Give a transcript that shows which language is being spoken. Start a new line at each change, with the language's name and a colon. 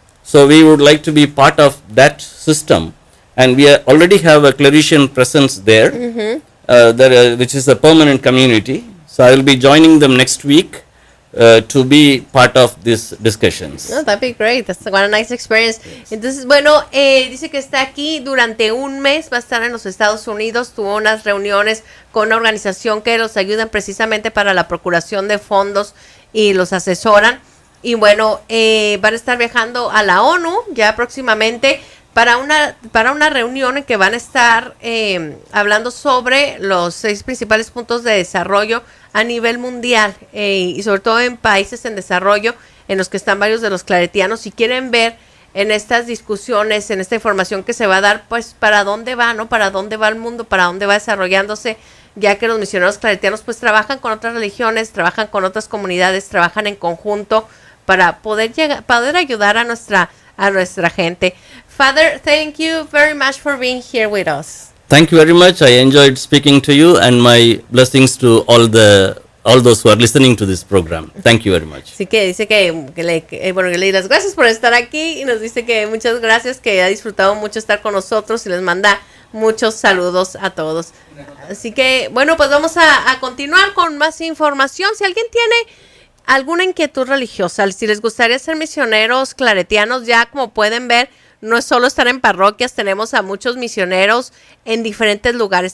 English: So we would like to be part of that system, and we already have a Claretian presence there, which is a permanent community. So I will be joining them next week to be part of these discussions. No, that'd be great. That's what a nice experience.
Spanish: Entonces, bueno, dice que está aquí durante un mes, va a estar en los Estados Unidos, tuvo unas reuniones con una organización que los ayudan precisamente para la procuración de fondos y los asesoran. Y bueno, van a estar viajando a la ONU ya próximamente para una reunión en que van a estar hablando sobre los 6 principales puntos de desarrollo a nivel mundial y sobre todo en países en desarrollo en los que están varios de los claretianos. Si quieren ver en estas discusiones, en esta información que se va a dar, pues para dónde va, ¿no? Para dónde va el mundo, para dónde va desarrollándose, ya que los misioneros claretianos pues trabajan con otras religiones, trabajan con otras comunidades, trabajan en conjunto para poder ayudar a nuestra gente.
English: Father, thank you very much for being here with us. Thank you very much. I enjoyed speaking to you, and my blessings to all those who are listening to this program. Thank you very much.
Spanish: Así que dice que le doy las gracias por estar aquí y nos dice que muchas gracias, que ha disfrutado mucho estar con nosotros y les manda muchos saludos a todos. Así que, bueno, pues vamos a continuar con más información. Si alguien tiene alguna inquietud religiosa, si les gustaría ser misioneros claretianos, ya como pueden ver, no es solo estar en parroquias, tenemos a muchos misioneros en diferentes lugares.